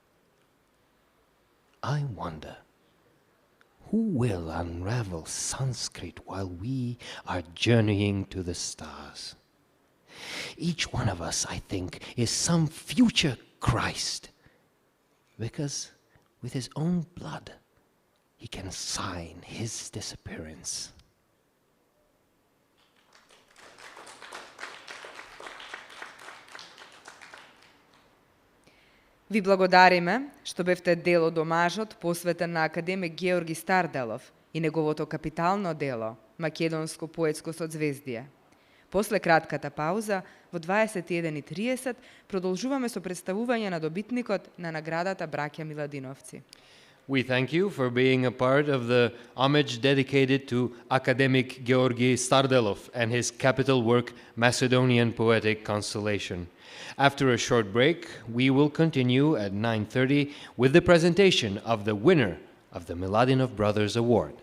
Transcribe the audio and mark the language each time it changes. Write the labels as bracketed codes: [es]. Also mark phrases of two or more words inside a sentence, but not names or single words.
[en] I wonder, who will unravel Sanskrit while we are journeying to the stars? Each one of us, I think, is some future Christ, because with his own blood, he can sign his disappearance. [mk] Ви благодариме што бевте дел од омажот посветен на академик Георги Старделов и неговото капитално дело Македонско поетско созвездие. После кратката пауза, во 21:30, продолжуваме со представување на добитникот на наградата Браќа Миладиновци. [en] We thank you for being a part of the homage dedicated to academic Georgi Stardelov and his capital work Macedonian Poetic Constellation. After a short break, we will continue at 9:30 with the presentation of the winner of the Miladinov Brothers Award.